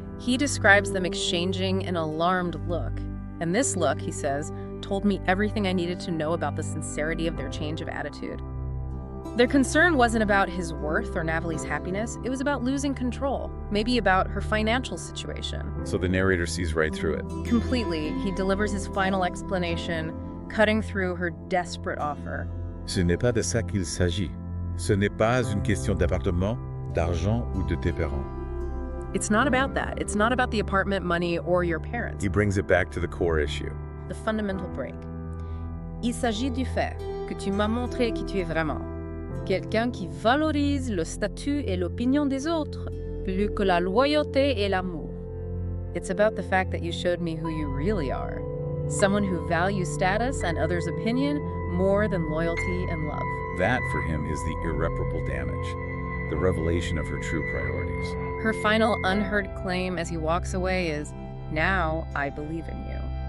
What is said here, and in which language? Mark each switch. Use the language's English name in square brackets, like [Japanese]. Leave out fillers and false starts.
[English] He describes them exchanging an alarmed look. And this look, he says, told me everything I needed to know about the sincerity of their change of attitude. Their concern wasn't about his worth or Nathalie's happiness. It was about losing control, maybe about her financial situation. So the narrator sees right through it. Completely. He delivers his final explanation, cutting through her desperate offer. [French] Ce n'est pas de ça qu'il s'agit. Ce n'est pas une question d'appartement, d'argent ou de tes parents. [English] It's not about that. It's not about the apartment, money, or your parents. He brings it back to the core issue. The fundamental break. [French] Il s'agit du fait que tu m'as montré qui tu es vraiment. Quelqu'un qui valorise le statut et l'opinion des autres plus que la loyauté et l'amour. [English] It's about the fact that you showed me who you really are. Someone who values status and others' opinion more than loyalty and love. That, for him, is the irreparable damage, the revelation of her true priorities. Her final unheard claim as he walks away is, now I believe in you.